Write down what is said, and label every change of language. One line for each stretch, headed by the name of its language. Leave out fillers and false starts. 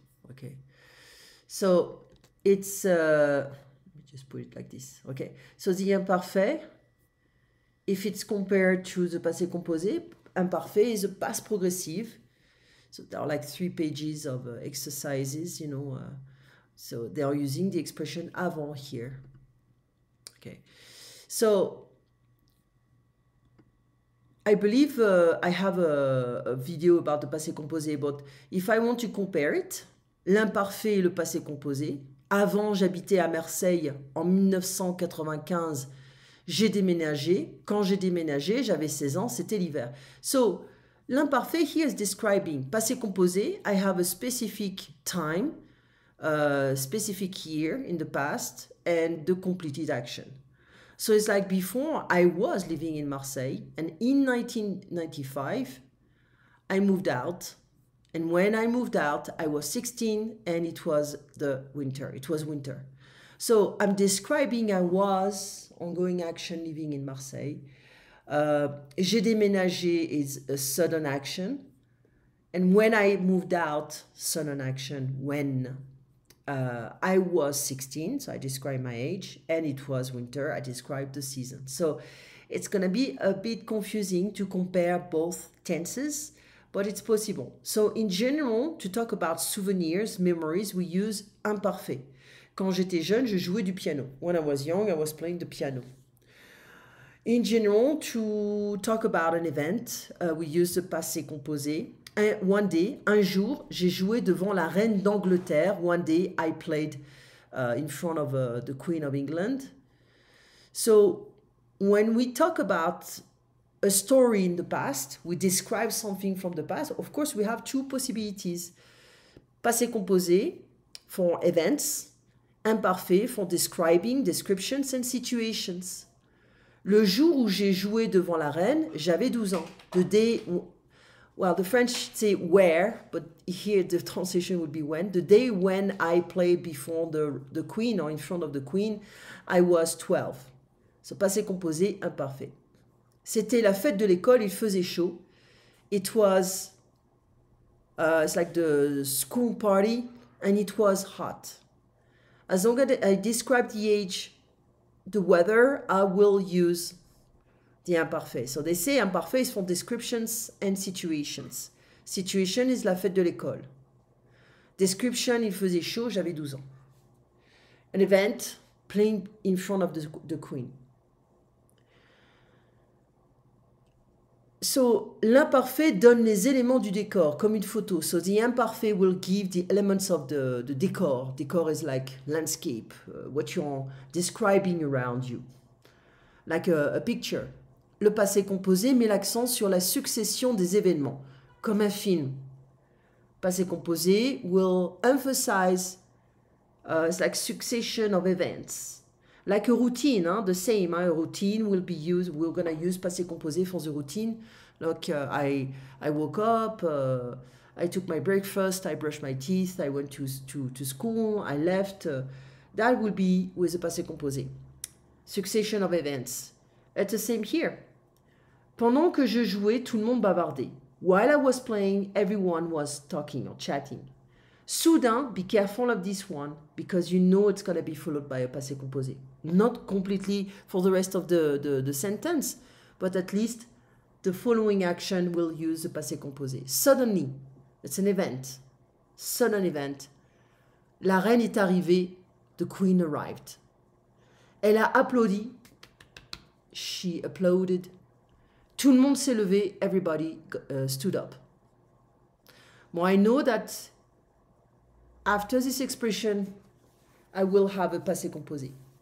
English: Okay, so it's let me just put it like this. Okay, so the imparfait, if it's compared to the passé composé, imparfait is a past progressive. So there are like 3 pages of exercises, you know. So they are using the expression avant here. Okay, so I believe I have a video about the passé composé, but if I want to compare it,
French: l'imparfait et le passé composé, avant j'habitais à Marseille en 1995, j'ai déménagé. Quand j'ai déménagé, j'avais 16 ans, c'était l'hiver.
English: So, l'imparfait here is describing passé composé. I have a specific time, specific year in the past, and the completed action. So it's like before, I was living in Marseille, and in 1995, I moved out. And when I moved out, I was 16, and it was the winter. It was winter. So I'm describing I was ongoing action living in Marseille.
French: J'ai déménagé
English: is a sudden action. And when I moved out, sudden action, when I was 16, so I described my age, and it was winter, I described the season. So it's going to be a bit confusing to compare both tenses, but it's possible. So in general, to talk about souvenirs, memories, we use imparfait.
French: Quand j'étais jeune, je jouais du piano.
English: When I was young, I was playing the piano. In general, to talk about an event, we use the passé composé. One day,
French: un jour, j'ai joué devant la reine d'Angleterre.
English: One day, I played in front of the Queen of England. So, when we talk about a story in the past, we describe something from the past, of course, we have 2 possibilities. Passé composé for events, imparfait for describing, descriptions and situations.
French: Le jour où j'ai joué devant la reine, j'avais 12 ans.
English: The day, well, the French say where, but here the translation would be when. The day when I played before the queen or in front of the queen, I was 12.
French: So passé composé, imparfait. C'était la fête de l'école, il faisait chaud.
English: It was, it's like the school party, and it was hot. As long as I describe the age, the weather, I will use the imparfait. So they say imparfait is for descriptions and situations.
French: Situation is la fête de l'école. Description, il faisait chaud, j'avais 12 ans.
English: An event, playing in front of the queen.
French: So, l'imparfait donne les éléments du décor, comme une photo.
English: So, the imparfait will give the elements of the decor. Decor is like landscape, what you're describing around you. Like a picture.
French: Le passé composé met l'accent sur la succession des événements, comme un film.
English: Passé composé will emphasize, it's like succession of events. Like a routine, the same. A routine will be used. We're gonna use passé composé for the routine. Like I woke up, I took my breakfast, I brushed my teeth, I went to school, I left. That will be with the passé composé. Succession of events. It's the same here.
French: Pendant que je jouais, tout le monde bavardait.
English: While I was playing, everyone was talking or chatting. Soudain, be careful of this one because you know it's going to be followed by a passé composé. Not completely for the rest of the sentence, but at least the following action will use the passé composé. Suddenly, it's an event, sudden event.
French: La reine est arrivée,
English: the queen arrived.
French: Elle a applaudi,
English: she applauded.
French: Tout le monde s'est levé,
English: everybody stood up. Well, I know that after this expression, I will have a passé composé.